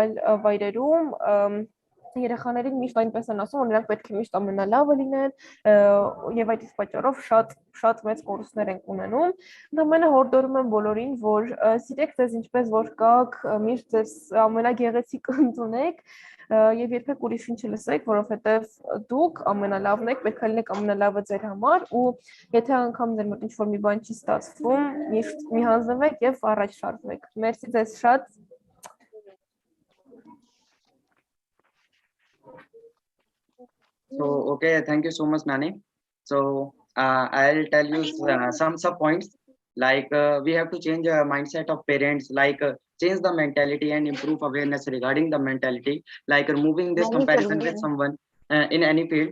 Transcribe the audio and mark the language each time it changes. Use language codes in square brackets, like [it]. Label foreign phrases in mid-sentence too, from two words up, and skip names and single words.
[hy] այլ վայրերում երեխաներին միշտ այնպես են ասում, որ նրանք պետք է միշտ ամենալավը լինեն եւ այդ պատճառով շատ մեծ կորուստներ են ունենում։ Ընդամենը հորդորում եմ բոլորին, որ սիրեք ձեզ ինչպես որ կաք, միշտ ձեզ ամենագեղեցիկ ընդունեք եւ երբեք ուրիշ ինչ չլսեք, որովհետեւ դուք ամենալավն եք, պետք է լինեք ամենալավը ձեր համար ու եթե անգամ ձեր մոտ ինչ-որ մի բան չի ստացվում, միշտ մի հանձնվեք եւ առաջ շարժվեք։ Մերսի ձեզ շատ։ [en] So, okay, thank you so much, Nani. So, I'll tell you some points. Like, we have to change the mindset of parents, like change the mentality and improve awareness regarding the mentality, like removing this comparison with someone in any field.